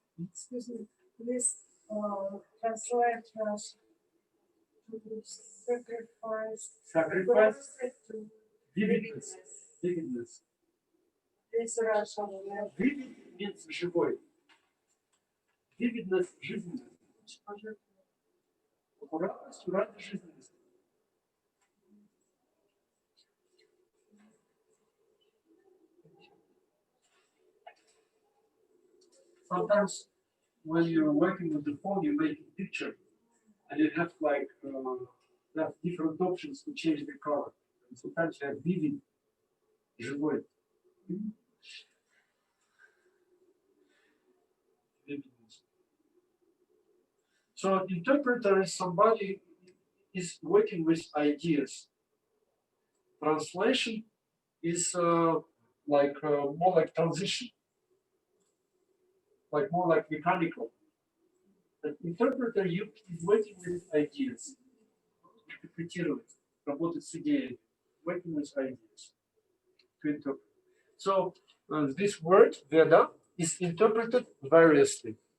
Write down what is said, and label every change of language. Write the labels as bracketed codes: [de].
[en] Excuse me, please translate us to sacrifice to Vividness. this Russian. Vivid means живой. Vividness – жизненность. [ru] Аккуратность ради жизненности. [en] Sometimes when you're working with the phone, you make a picture and you have like have different options to change the color. And sometimes you have vivid, живой. Vividness. So interpreter is somebody is working with ideas. Translation is more like transition. Like more like mechanical. The interpreter is working with ideas. [ru] Интерпретировать, работать с идеей. [en] Working with ideas. To interpret. So this word, Veda, is interpreted variously.